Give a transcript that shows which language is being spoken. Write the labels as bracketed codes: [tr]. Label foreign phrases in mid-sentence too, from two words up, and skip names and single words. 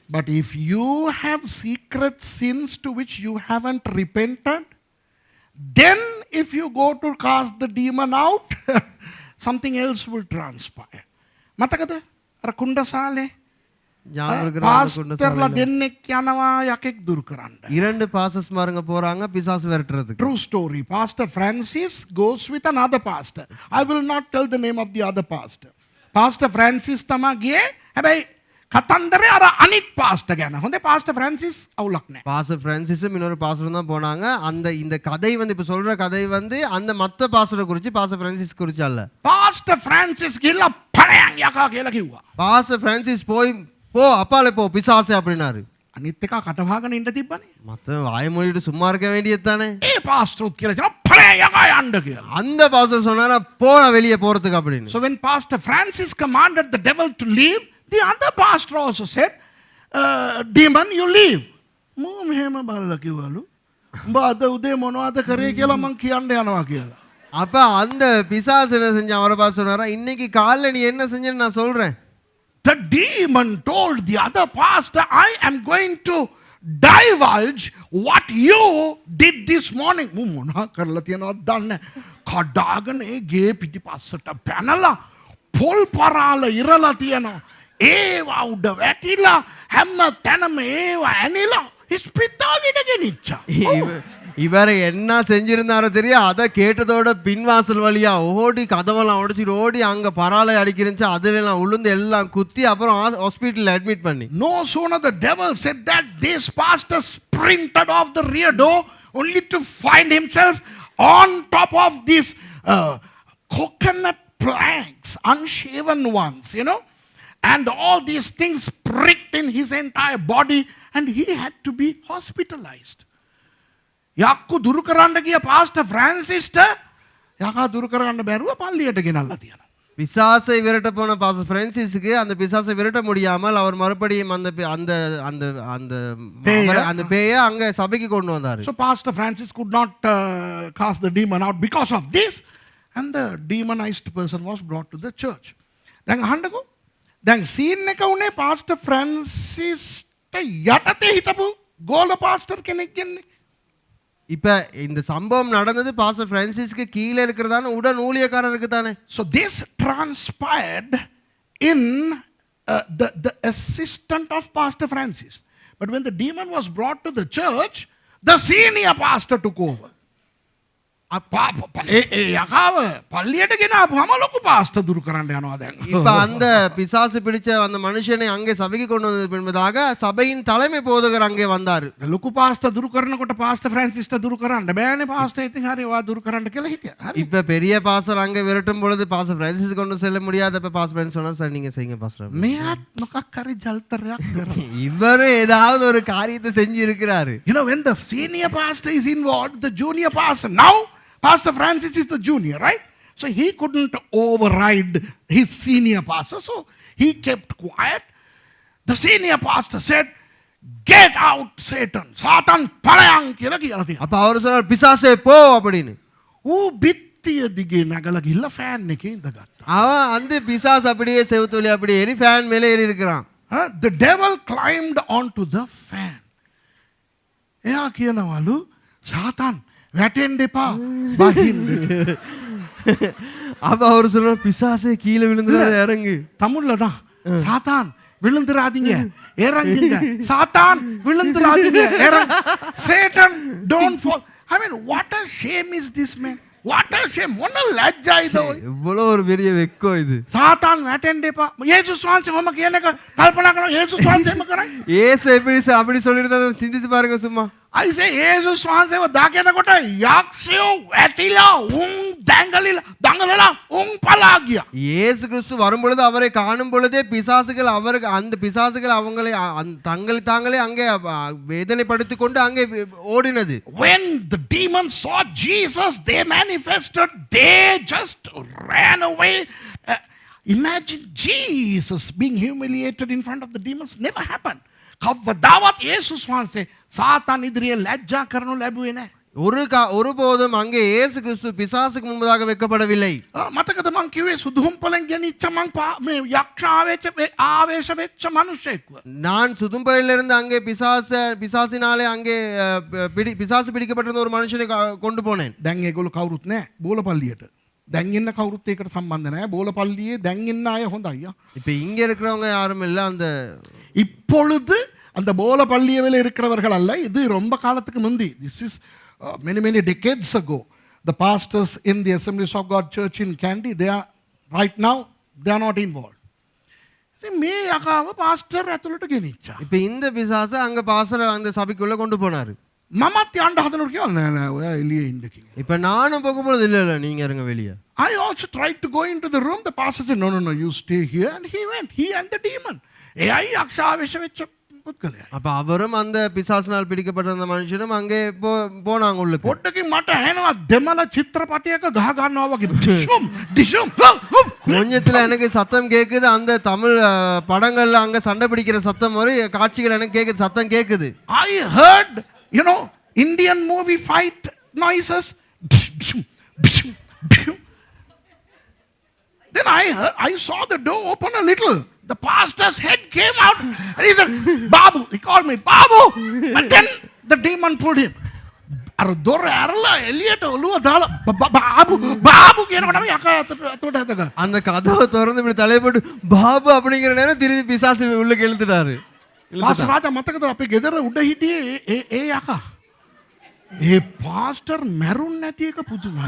[en] But if you have secret sins to which you haven't repented, then if you go to cast the demon out, something else will transpire. [si] මතකද? අර කුණ්ඩසාලේ [ta] ஞாபகம் இருக்கிற அந்த குண்ட [si] පාස්ටර්ලා [ta] சாலையில [si] දෙන්නෙක් යනවා යකෙක් දුරු කරන්න. [ta] இரண்டு பாசஸ் மாருங்க போறாங்க பிசாசு விரட்டுறதுக்கு [en] True story. Pastor Francis goes with another pastor. I will not tell the name of the other pastor. [si] Pastor Francis තමා ගියේ. හැබැයි කතන්දරේ අර අනිත් pastor ගැන. හොඳේ Pastor Francis අවුලක් නැහැ. [ta] பாஸ்டர் பிரான்சிஸும் இன்னொரு பாஸ்டரும் தான் போனாங்க அந்த இந்த கதை வந்து இப்ப சொல்ற கதை வந்து அந்த மத்த பாஸ்டரை குறிச்சு பாஸ்டர் பிரான்சிஸ் குறிச்சு அல்ல [si] Pastor Francis ගිහලා පණයන් යකා කියලා කිව්වා. [ta] பாஸ்டர் பிரான்சிஸ் போய் போ அப்பாலே போ பிசாசு அப்படின்னாரு [si] අනිත් එක කටවහගෙන ඉන්න තිබ්බනේ. [ta] மத்த வாய மூடிட்டு சும்மா இருக்க வேண்டியது தானே [si] ඒ pastor උත් කියලා කියනවා පණයන් යකා යන්න කියලා. [ta] அந்த பாஸ்டர் சொன்னாரா போ நான் வெளியே போறதுக்கு அப்படின்னு [en] So when Pastor Francis commanded the devil to leave, the other pastor also said, demon, you leave. [si] මම මෙහෙම බලලා කිව්වලු. උඹ අද උදේ මොනවද කරේ කියලා මං කියන්න යනවා කියලා. [ta] அப்ப அந்த பிசாசு என்ன செஞ்சான் அவரை பார்த்து சொன்னாரா இன்னைக்கு காலைல நீ என்ன செஞ்சேன்னு நான் சொல்றேன் [en] The demon told the other pastor, I am going to divulge what you did this morning. [si] මම මොනා කරලා තියනවද දන්නේ. කඩාගෙන ඒ ගේ පිටිපස්සට පැනලා පොල් පරාල ඉරලා තියනවා. ඒවා උඩ වැටිලා හැම තැනම ඒවා ඇනිලා ඉස්පිතාලෙට ගෙනිච්චා. [ta] இவரை என்ன செஞ்சிருந்தாரோ தெரியும் அதை கேட்டதோட பின்வாசல் வழியா ஓடி கதவெல்லாம் உடைச்சிட்டு ஓடி அங்க பராலை அடிக்கிறச்சு அதுல எல்லாம் உளுந்து எல்லாம் குத்தி அப்புறம் [en] hospital admit [ta] பண்ணி [en] No sooner the devil said that, this pastor sprinted off the rear door only to find himself on top of these coconut planks, unshaven ones, you know, and all these things pricked in his entire body, and he had to be hospitalized. [si] යක්කු දුරු කරන්න ගිය පාස්ටර් ෆ්‍රැන්සිස්ට යකා දුරු කරන්න බැරුව පල්ලියට ගෙනල්ලා තියෙනවා. [ta] பிசாசை விரட்ட போன பாஸ்டர் பிரான்சிஸுக்கு அந்த பிசாசை விரட்ட முடியாமல் அவர் மறுபடியும் அந்த அந்த அந்த அந்த அந்த பேயை அங்க சபைக்கு கொண்டு வந்தாரு [en] So Pastor Francis could not cast the demon out because of this, and the demonized person was brought to the church. [si] දැන් අහන්නකෝ. දැන් සීන් එක උනේ පාස්ටර් ෆ්‍රැන්සිස්ට යටතේ හිටපු ගෝල පාස්ටර් කෙනෙක් ගෙන්නේ. [ta] இப்ப இந்த சம்பவம் நடந்தது பாஸ்டர் பிரான்சிஸ்க்கு கீழே இருக்கிறதான உடன் ஊழியக்காரருக்கு தானே [en] So this transpired in the assistant of Pastor Francis. But when the demon was brought to the church, the senior pastor took over. [si] යකාව පල්ලියට ගෙනාපුවම ලොකු පාස්ටර් දුරු කරන්න යනවා දැන්. [ta] இப்ப அந்த பிசாசு பிடிச்ச அந்த மனுஷனை அங்கே சபைக்கு கொண்டு வந்தது பின்பதாக சபையின் தலைமை போதகர் அங்கே வந்தார் [si] ලොකු පාස්ටර් දුරු කරනකොට පාස්ටර් ෆ්‍රැන්සිස්ට දුරු කරන්න බෑනේ පාස්ටර් ඉතින් හරි ඔයා දුරු කරන්න කියලා හිටියා. හරි. [ta] இப்ப பெரிய பாஸ்டர் அங்கே விரட்டும் பொழுது பாஸ்டர் பிரான்சிஸ் கொண்டு செல்ல முடியாத அப்ப பாஸ்டர் பிரான்சிஸ் சொன்னார் சார் நீங்க செய்யுங்க பாஸ்டர் [si] මෙයාත් මොකක් හරி ජල්තරයක් කරා. [ta] இவரு ஏதாவது ஒரு காரியத்தை செஞ்சு இருக்கிறாரு [en] You know, when the senior pastor is involved, the junior pastor, now Pastor Francis is the junior, right? So he couldn't override his senior pastor, so he kept quiet. The senior pastor said, get out, Satan. [si] Satan, palayang කියලා කියලා තියෙනවා. [ta] அப்ப அவர் சொன்னார் பிசாசே போ அப்படின்னு [si] ඌ බිත්ත බිත්තිය දිගේ නැගලා ගිහිල්ලා ෆෑන් එකේ ඉඳගත්තා. [ta] அவன் அந்த பிசாசு அப்படியே செவுத்து வழியா அப்படியே ஏறி ஃபேன் மேலே ஏறி இருக்கிறான். [en] The devil climbed onto the fan. [si] එයා කියනවලු සාතන් වැටෙන්න එපා බහින්න. [ta] அப்ப அவர் சொல்றார் பிசாசே கீழே விழுந்துடாத இறங்கு. தமிழ்ல தான் சாத்தான் விழுந்துராதீங்க இறங்குங்க. சாத்தான் விழுந்துராதீங்க இறங்கு. [en] Satan don't fall. I mean, what a shame is this man. What a shame. [si] මොන ලැජ්ජයිද ඔය. [ta] எவ்வளவு ஒரு பெரிய வெக்கம் இது. [si] සාතාන් වැටෙන්න එපා. යේසුස් වහන්සේ ඔහොම කියන එක කල්පනා කරනවා. යේසුස් වහන්සේම කරන්නේ. [ta] இயேசு அப்படி சொல்லிருந்தா சிந்தித்து பாருங்க சும்மா. [en] I say [si] යේසුස් වහන්සේව දාගෙනකොට යක්ෂයෝ වැටිලා උන් දඟලලා උන් පලා ගියා. [ta] இயேசு கிறிஸ்து வரும்பொழுது அவரை காணும் பொழுதே பிசாசுகள் அவருக்கு அந்த பிசாசுகள் அவங்களை தாங்களே அங்கே வேதனைப்படுத்திக் கொண்டு அங்கே ஓடினது. [en] When the demons saw Jesus, they manifested. They just ran away. Imagine Jesus being humiliated in front of the demons. Never happened. [si] කවදාවත් යේසුස් වහන්සේ සාතාන් ඉදිරියේ ලැජ්ජා කරනු ලැබුවේ නැහැ. [ta] ஒருபோதும் அங்கே இயேசு கிறிஸ்து பிசாசுக்கு முன்பதாக வைக்கப்படவில்லை. [si] මතකද මං කිව්වේ සුදුහුම්පලෙන් ගෙනිච්ච මං මේ යක්ෂ ආවේශ වෙච්ච මිනිස්සෙක්ව. [ta] நான் சுதும்பலிலிருந்து அங்கே பிசாசினாலே அங்கே பிசாசு பிடிக்கப்பட்டிருந்த ஒரு மனுஷனை கொண்டு போனேன். [si] දැන් ඒගොල්ලෝ කවුරුත් නැහැ බෝලපල්ලියට. දැන් ඉන්න කවුරුත් ඒකට සම්බන්ධ නැහැ. බෝලපල්ලියේ දැන් ඉන්න අය හොඳයි. [ta] இப்போ இங்க இருக்கிறவங்க யாரும் இல்ல. அந்த இப்பொழுது அந்த போலப்பள்ளியில் இருக்கிறவர்கள் அல்ல. இது ரொம்ப காலத்துக்கு முந்தி. [en] This is many decades ago. The pastors in the Assemblies of God Church in Kandy, they are right now they are not involved. [si] මේ යකාව පාස්ටර් ඇතුළට ගෙනිච්චා. [ta] இப்போ இந்த பிசாசு அங்க பாஸ்டர் அந்த சபைக்குள்ள கொண்டு போனாரு. [si] මමත් යන්න හදනකොට කිව්වා නෑ නෑ ඔයා එළියේ ඉන්න කිව්වා. [ta] இப்போ நானும் போகும்போது இல்ல நீங்க இருங்க வெளியே. [en] I also tried to go into the room. The pastor said no you stay here, and he went, he and the demon. [si] එයයි යක්ෂ ආවේශ වෙච්ච පුද්ගලයා. [ta] அப்ப அவரும் அந்த பிசாசினால் பிடிக்கப்பட்ட அந்த மனுஷனும் அங்கே போனாங்க உள்ளுக்கு. [si] පොඩ්ඩකින් මට ඇහෙනවා දෙමළ චිත්‍රපටයක ගහ ගන්නවා වගේ. ඩිෂුම් [ta] கொஞ்சத்துல எனக்கு சத்தம் கேக்குது. அந்த தமிழ் படங்கள்ல அங்க சண்டை பிடிக்கிற சத்தம் மாதிரி காட்சிகள் எனக்கு கேக்குது. சத்தம் கேக்குது. [en] I heard, Indian movie fight noises. Then I saw the door open a little. The pastor's head came out and he said, Babu. He called me, Babu. But then the demon pulled him. [si] අර දොර ඇරලා එළියට ඔළුව දාලා බාබු කියනකොට යකා අතට හදගා. [ta] அந்த கதவை திறந்து இப்படி தலைய போட்டு பாபு அப்படிங்கிற நேரம் திரும்பி பிசாசு உள்ளுக்கு இழுத்துட்டாரு. [si] පාස්ටර් රාජා මතකද අපේ ගෙදර උඩ හිටියේ ඒ යකා. ඒ පාස්ටර් මැරුන් නැති එක පුදුමයි.